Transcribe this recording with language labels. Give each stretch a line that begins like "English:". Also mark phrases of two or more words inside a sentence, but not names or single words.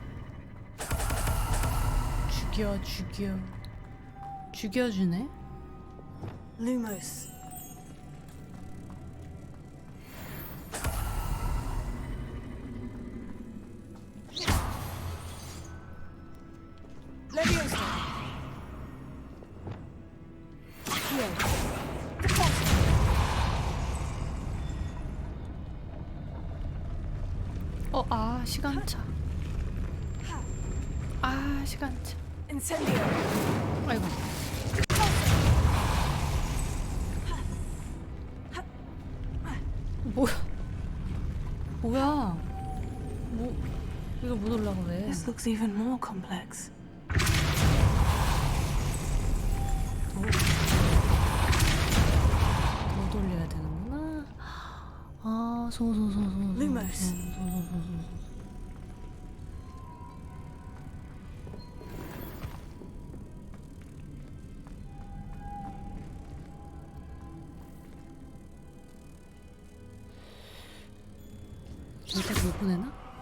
Korean: 죽여주네.
Latin: Lumos. Leviosa.
Korean: 시간차. 시간차.
Latin: Incendio.
Korean: 아이고. 뭐야? 이거 못 올라가 왜?
English: This looks even more complex.
Korean: 더 돌려야 되는구나.
Latin: Lumos.
Korean: 여기까지 못 보내나?